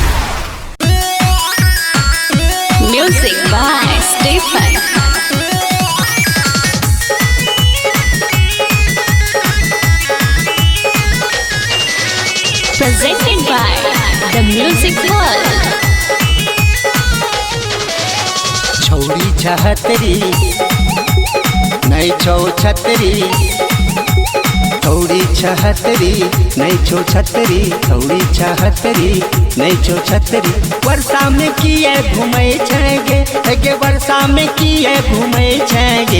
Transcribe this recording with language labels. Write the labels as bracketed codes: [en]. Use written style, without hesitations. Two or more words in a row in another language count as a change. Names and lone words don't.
[en] Music by Stephen. Presented by The Music World. [anp] छौड़ी छहतरी नहीं छौ छतरी, छौड़ी छहतरी नहीं छौ छतरी, छौड़ी छहतरी नहीं छौ छतरी। वर्षा में किए घूमे छेगे गे, वर्षा में किए घूमे छेगे।